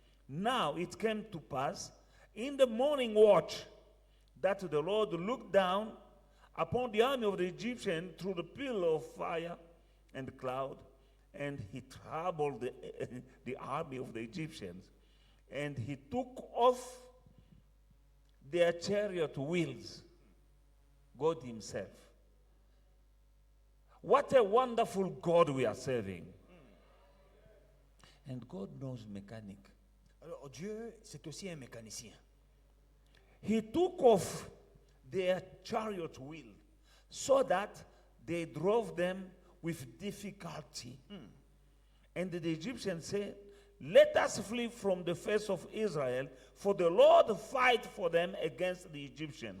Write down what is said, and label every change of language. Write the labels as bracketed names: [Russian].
[English] Now it came to pass in the morning watch that the Lord looked down upon the army of the Egyptians through the pillar of fire and cloud, and he troubled the army of the Egyptians, and he took off their chariot wheels, God himself. What a wonderful God we are serving. And God knows mechanic. [French] Alors Dieu, c'est aussi un mécanicien. [English] He took off their chariot wheel so that they drove them with difficulty. And the Egyptians said, "Let us flee from the face of Israel, for the Lord fight for them against the Egyptians."